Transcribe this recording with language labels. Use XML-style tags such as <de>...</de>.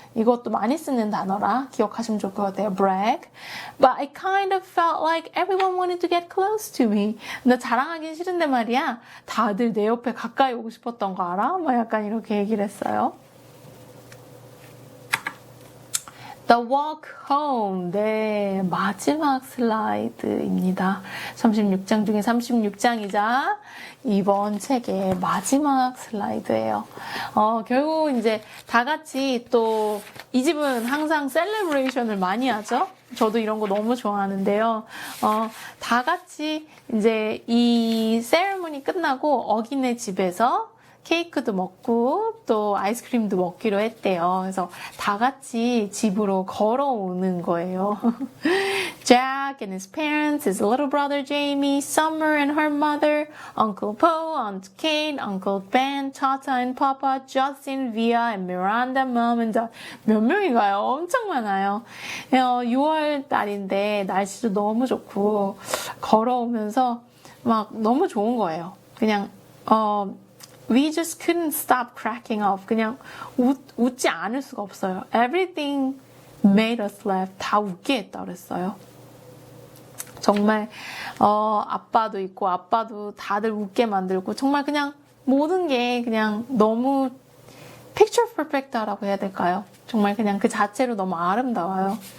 <ko>이것도 많이 쓰는 단어라 기억하시면 좋을 것 같아요.</ko> <en>brag. But I kind of felt like everyone wanted to get close to me.</en> <ko>나 자랑하긴 싫은데 말이야. 다들 내 옆에 가까이 오고 싶었던 거 알아? 막 약간 이렇게 얘기를 했어요. The Walk Home, 네, 마지막 슬라이드입니다. 36장 중에 36장이자 이번 책의 마지막 슬라이드예요. 결국 이제 다 같이 또 이 집은 항상 셀레브레이션을 많이 하죠. 저도 이런 거 너무 좋아하는데요. 다 같이 이제 이 세레모니 끝나고 어기네 집에서 케이크도 먹고 또 아이스크림도 먹기로 했대요. 그래서 다 같이 집으로 걸어오는 거예요.</ko> <en>Jack and his parents, his little brother Jamie, Summer and her mother, Uncle Poe, Aunt Kate, Uncle Ben, Tata and Papa, Justin, Via, and Miranda, Mom and Dad.</en> <ko>몇 명인가요? 엄청 많아요. 6월 달인데 날씨도 너무 좋고 걸어오면서 막 너무 좋은 거예요.</ko> <en>그냥 We just couldn't stop cracking up.</en> <ko>그냥 웃지 않을 수가 없어요.</ko> <en>Everything made us laugh.</en> <ko>다 웃게 했다 그랬어요. 정말 아빠도 있고 아빠도 다들 웃게 만들고 정말 그냥 모든 게 그냥 너무 picture perfect라고 해야 될까요? 정말 그냥 그 자체로 너무 아름다워요.</ko>